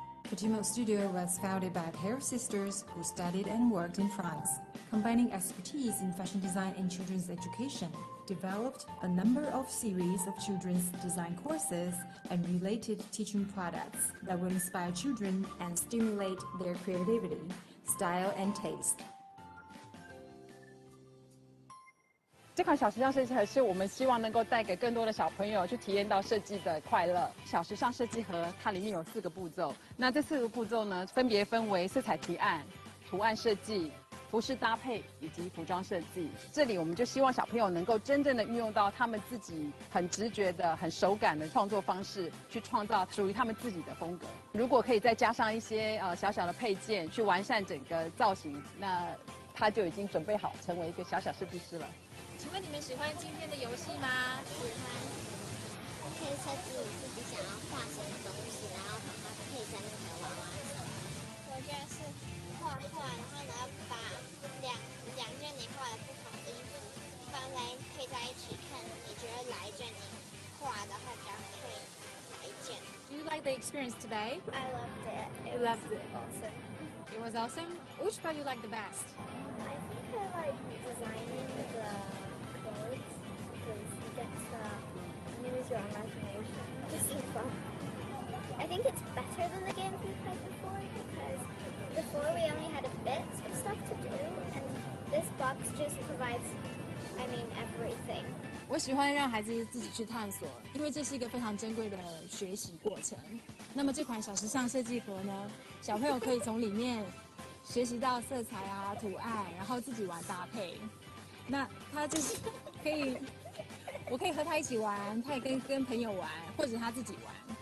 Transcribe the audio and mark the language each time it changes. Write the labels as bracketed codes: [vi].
[en] Fujimo Studio was founded by a pair of sisters who studied and worked in France, combining expertise in fashion design and children's education, developed a number of series of children's design courses and related teaching products that will inspire children and stimulate their creativity, style, and taste. [zh] 这款小时尚设计盒是我们希望能够带给更多的小朋友去体验到设计的快乐。小时尚设计盒它里面有4个步骤，那这4个步骤呢，分别分为色彩提案、图案设计、服饰搭配以及服装设计。这里我们就希望小朋友能够真正的运用到他们自己很直觉的、很手感的创作方式，去创造属于他们自己的风格。如果可以再加上一些小小的配件，去完善整个造型，那他就已经准备好成为一个小小设计师了。请问你们喜欢今天的游戏吗？喜欢。可以设计你自己想要画什么东西，然后把它配在那个娃娃上。我觉得是画画，然后呢把两件你画的不同的衣服放在配在一起看，你觉得哪一件你画的会比较配哪一件 [en] Do you like the experience today? ？I loved it. You loved it. Awesome. It was awesome. Which part you like the best? I think I like designing the clothes because you get to use your imagination. It's so fun. I think it's better than the games we played before because before we only had a bit of stuff to do and this box just provides, everything. [zh] 我喜欢让孩子自己去探索，因为这是一个非常珍贵的学习过程。那么这款小时尚设计盒呢，小朋友可以从里面学习到色彩啊、图案，然后自己玩搭配。那他就是可以，我可以和他一起玩，他也可以跟朋友玩，或者他自己玩。